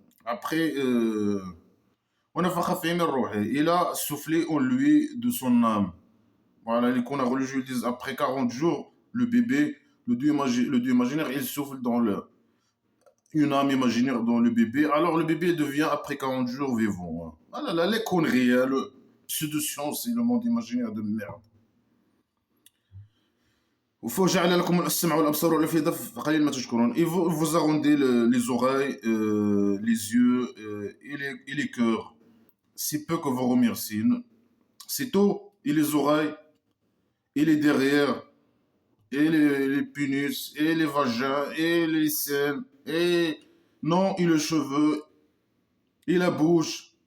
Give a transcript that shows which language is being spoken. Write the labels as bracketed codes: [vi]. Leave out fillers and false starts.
[ar] après, ونفخ فيه من روحه. [fr] Il a soufflé en lui de son âme. Voilà, les qu'on a religieux disent après 40 jours, le bébé, le Dieu imaginaire, il souffle dans une âme imaginaire dans le bébé. Alors le bébé devient après 40 jours vivant, hein. Voilà, là, les conneries, hein, le pseudo-science et le monde imaginaire de merde. [ar] وفوجعل لكم السمع والابصار والافئده فقليل ما تشكرون. [fr] Il vous a rendu les oreilles, les yeux et les cœurs. C'est peu que vous remerciez. C'est tout. Et les oreilles, et les derrière, et les pénis, et les vagins, et les seins, et non, et les cheveux, et la bouche.